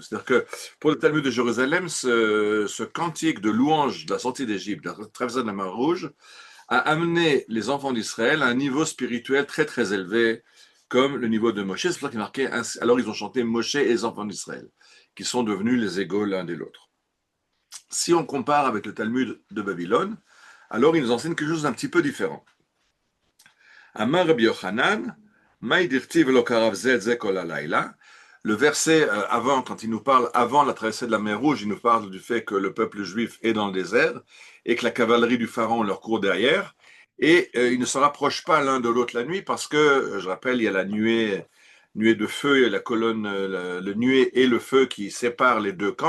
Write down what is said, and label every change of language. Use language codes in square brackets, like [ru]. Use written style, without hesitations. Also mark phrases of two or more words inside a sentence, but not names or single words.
[fr] C'est-à-dire que pour le Talmud de Jérusalem, ce cantique de louange de la sortie d'Égypte, de la traversée de la mer Rouge, a amené les enfants d'Israël à un niveau spirituel très très élevé, comme le niveau de Moshe. C'est pour ça qu'il est marqué, alors ils ont chanté Moshe et les enfants d'Israël, qui sont devenus les égaux l'un de l'autre. Si on compare avec le Talmud de Babylone, alors il nous enseigne quelque chose d'un petit peu différent. [he] אמר רבי יוחנן, מאי דכתיב לא קרב זה כל הלילה. [fr] Le verset avant, quand il nous parle avant la traversée de la mer Rouge, il nous parle du fait que le peuple juif est dans le désert et que la cavalerie du pharaon leur court derrière. Et ils ne se rapprochent pas l'un de l'autre la nuit parce que, je rappelle, il y a la nuée de feu et la colonne, le nuée et le feu qui séparent les deux camps.